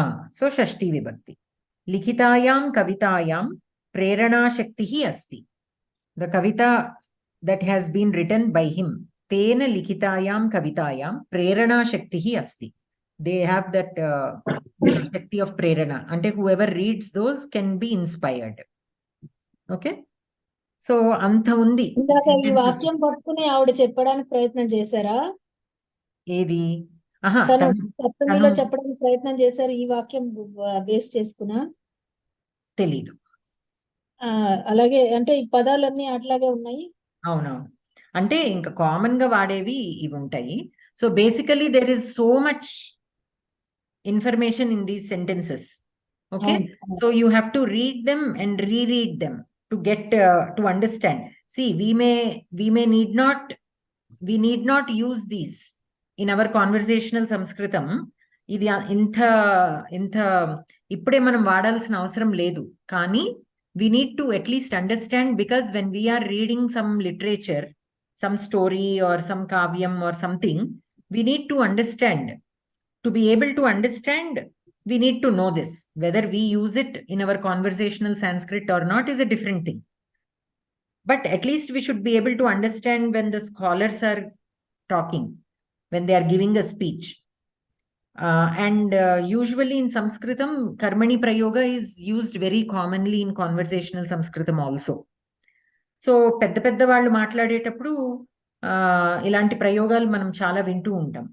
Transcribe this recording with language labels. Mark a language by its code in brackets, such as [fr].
[sa] So Shashti Vibhakti. Likhitayam Kavitayam Prerana Shaktihi Asti. [en] The Kavita that has been written by him. [sa] Tena Likhitayam Kavitayam Prerana Shaktihi Asti. [en] They have that Shakti of Prerana. [te] Ante [en] whoever reads those can be inspired. Okay? So [te] అంత ఉంది. ఈ వాక్యం పట్టుకుని ఆవిడ చెప్పడానికి ప్రయత్నం చేశారా? ఏది? తను సప్తమిలో చెప్పడానికి ప్రయత్నం చేశారు ఈ వాక్యం బేస్ చేసుకున్నా? తెలీదు. అలాగే అంటే ఈ పదాలన్నీ అట్లాగే ఉన్నాయి. అవునవును. అంటే ఇంకా కామన్ గా వాడేవి ఇవి ఉంటాయి. [en] So basically there is so much information in these sentences. Okay, so you have to read them and reread them to get to understand. See, we need not use these in our conversational Samskritam. [te] ఇది ఇంత ఇప్పుడే మనం వాడాల్సిన అవసరం లేదు. కానీ [en] we need to at least understand, because when we are reading some literature, some story or some kavyam or something, we need to understand. To be able to understand, we need to know this. Whether we use it in our conversational Sanskrit or not is a different thing. But at least we should be able to understand when the scholars are talking, when they are giving a speech. Usually in Samskritam, Karmani Prayoga is used very commonly in conversational Samskritam also. [te] So, పెద్ద వాళ్ళు మాట్లాడేటప్పుడు ఇలాంటి ప్రయోగాలు మనం చాలా వింటూ ఉంటాం.